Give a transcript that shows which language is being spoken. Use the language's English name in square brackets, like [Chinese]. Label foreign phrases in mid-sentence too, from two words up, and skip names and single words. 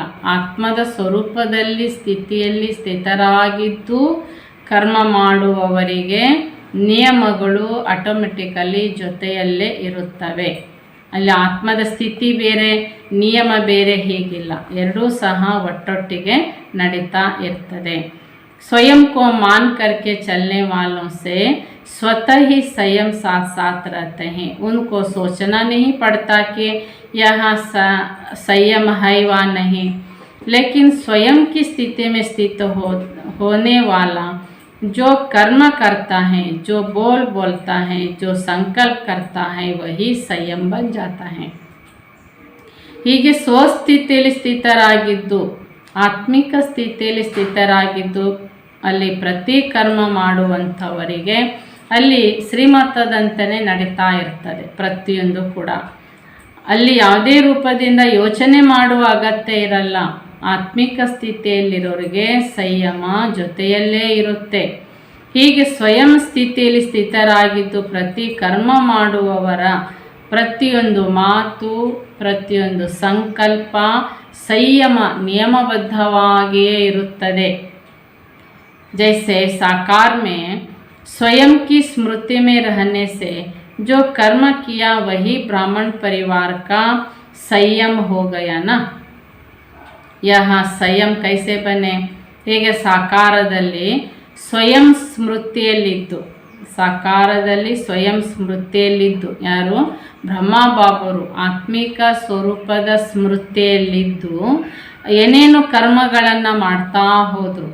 [Kannada] ಆತ್ಮದ ಸ್ವರೂಪದಲ್ಲಿ ಸ್ಥಿತಿಯಲ್ಲಿ ಸ್ಥಿತರಾಗಿದ್ದು ಕರ್ಮ ಮಾಡುವವರಿಗೆ ನಿಯಮಗಳು ಆಟೋಮೆಟಿಕಲಿ ಜೊತೆಯಲ್ಲೇ ಇರುತ್ತವೆ. ಅಲ್ಲಿ ಆತ್ಮದ ಸ್ಥಿತಿ ಬೇರೆ, ನಿಯಮ ಬೇರೆ, ಹೀಗಿಲ್ಲ. ಎರಡೂ ಸಹ ಒಟ್ಟೊಟ್ಟಿಗೆ ನಡೀತಾ ಇರ್ತದೆ. [Hindi] स्वयं को मान करके चलने वालों से स्वतः ही संयम साथ साथ रहते हैं। उनको सोचना नहीं पड़ता कि यहाँ संयम है व नहीं, लेकिन स्वयं की स्थिति में स्थित होने वाला जो कर्म करता है, जो बोलता है, जो संकल्प करता है, वही संयम बन जाता है। [Kannada] ಹೀಗೆ ಸ್ವಸ್ಥಿತಿಯಲ್ಲಿ ಸ್ಥಿತರಾಗಿದ್ದು, ಆತ್ಮಿಕ ಸ್ಥಿತಿಯಲ್ಲಿ ಸ್ಥಿತರಾಗಿದ್ದು ಅಲ್ಲಿ ಪ್ರತಿ ಕರ್ಮ ಮಾಡುವಂಥವರಿಗೆ ಅಲ್ಲಿ ಶ್ರೀಮತದಂತೆಯೇ ನಡೀತಾ ಇರ್ತದೆ ಪ್ರತಿಯೊಂದು ಕೂಡ. ಅಲ್ಲಿ ಯಾವುದೇ ರೂಪದಿಂದ ಯೋಚನೆ ಮಾಡುವ ಅಗತ್ಯ ಇರಲ್ಲ. ಆತ್ಮಿಕ ಸ್ಥಿತಿಯಲ್ಲಿರೋರಿಗೆ ಸಂಯಮ ಜೊತೆಯಲ್ಲೇ ಇರುತ್ತೆ. ಹೀಗೆ ಸ್ವಯಂ ಸ್ಥಿತಿಯಲ್ಲಿ ಸ್ಥಿತರಾಗಿದ್ದು ಪ್ರತಿ ಕರ್ಮ ಮಾಡುವವರ ಪ್ರತಿಯೊಂದು ಮಾತು, ಪ್ರತಿಯೊಂದು ಸಂಕಲ್ಪ ಸಂಯಮ ನಿಯಮಬದ್ಧವಾಗಿಯೇ ಇರುತ್ತದೆ. [Hindi] जैसे साकार में स्वयं की स्मृति में रहने से जो कर्म किया वही ब्राह्मण परिवार का संयम हो गया ना. यहाँ संयम कैसे बने? [Kannada] ಹೀಗೆ ಸಾಕಾರದಲ್ಲಿ ಸ್ವಯಂ ಸ್ಮೃತಿಯಲ್ಲಿದ್ದು, ಸಾಕಾರದಲ್ಲಿ ಸ್ವಯಂ ಸ್ಮೃತಿಯಲ್ಲಿದ್ದು ಯಾರು? ಬ್ರಹ್ಮಬಾಬರು ಆತ್ಮಿಕ ಸ್ವರೂಪದ ಸ್ಮೃತಿಯಲ್ಲಿದ್ದು ಏನೇನು ಕರ್ಮಗಳನ್ನು ಮಾಡ್ತಾ ಹೋದರು.